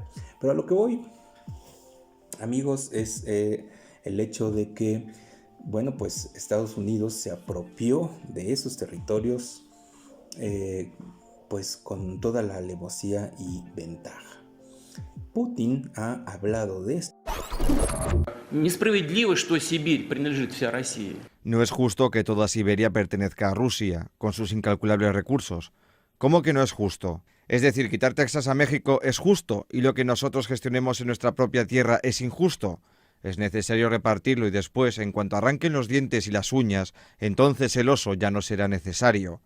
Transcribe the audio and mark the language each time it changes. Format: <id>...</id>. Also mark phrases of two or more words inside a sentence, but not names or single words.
<es>Pero a lo que voy, amigos, es el hecho de que, bueno, pues Estados Unidos se apropió de esos territorios pues con toda la alevosía y ventaja. Putin ha hablado de esto.</es> <ru>Несправедливо, что Сибирь принадлежит вся России.</ru> <es>No es justo que toda Siberia pertenezca a Rusia, con sus incalculables recursos. ¿Cómo que no es justo? Es decir, quitar Texas a México es justo y lo que nosotros gestionemos en nuestra propia tierra es injusto. Es necesario repartirlo y después, en cuanto arranquen los dientes y las uñas, entonces el oso ya no será necesario.</es>